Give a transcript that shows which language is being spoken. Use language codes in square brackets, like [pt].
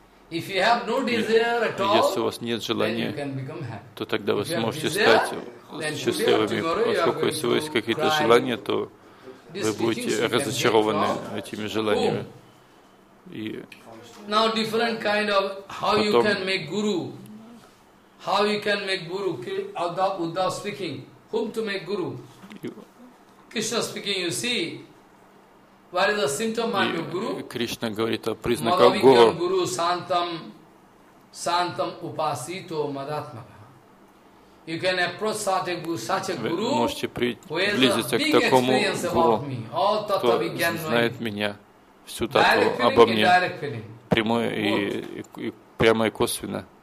[ru] Если у вас нет желания, то тогда вы сможете стать счастливыми. Поскольку если у вас есть какие-то желания, то вы будете разочарованы этими желаниями. [en] Now different kind of how you can make guru, how you can make guru. Uddhava speaking. Whom to make guru? Krishna speaking, you see, what is the symptom of your guru? [ru] Krishna говорит о признаках гуру. [sa] Малавикьям гуру сантам, сантам упасито мадатмага. [en] You can approach such a guru, [ru] можете приблизиться к такому гуру, кто знает меня, всю тату обо мне, прямое и прямо и косвенно.